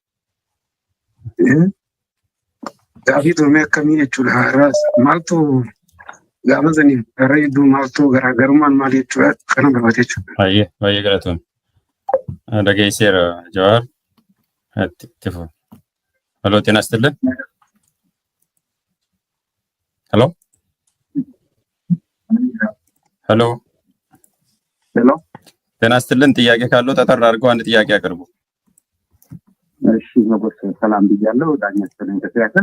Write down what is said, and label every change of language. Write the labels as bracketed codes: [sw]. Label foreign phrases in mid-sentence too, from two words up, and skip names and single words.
[om] Gaaffii turmee akkamii jechuudha. Maaltu gaafa saniif gara hedduu maaltu garaagarummaan maal jechuudha kana barbaade jechuudha. Baay'ee galatoon. Dhageesseera Jawaar. [am] Tifo. Hello ጤና ይስጥልን. [en] Hello. Hello. [am] ሄሎ ጤና ይስጥልን። ጥያቄ ካለው ተጠራ አድርገው አንድ ጥያቄ አቅርቡ። እሺ ንጉስ ሰላም ብያለሁ። ዳኛችን እንደተያከ